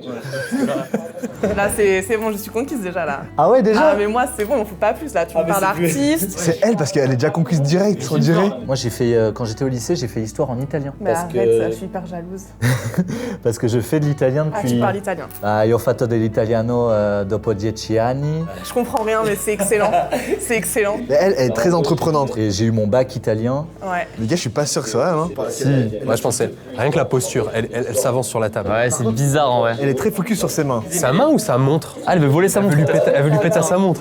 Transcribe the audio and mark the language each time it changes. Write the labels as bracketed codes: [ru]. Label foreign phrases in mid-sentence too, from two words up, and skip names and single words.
[fr] Hein. Là, c'est bon, je suis conquise déjà, là. Ah ouais, déjà? Ah, mais moi, c'est bon, on fout pas plus, là. Tu me parles d'artiste. C'est elle parce qu'elle est déjà conquise direct, on dirait. Moi, j'ai fait, quand j'étais au lycée, j'ai fait histoire en italien. Mais arrête, ça, je suis hyper jalouse. Parce que je fais de l'italien Ah, depuis... tu parles italien. [it] Ah, io ho fatto dell'italiano dopo 10 anni. [fr] Je comprends rien, mais c'est excellent. C'est excellent. Mais elle est très entreprenante. Et j'ai eu mon bac italien. Ouais. Les gars, je suis pas sûr que c'est vrai, hein. Si, moi je pensais. Rien que la posture, elle s'avance sur la table. Ouais, c'est bizarre en vrai. Elle est très focus sur ses mains. Sa main ou sa montre? Ah, elle veut voler sa montre. Elle veut lui péter sa montre.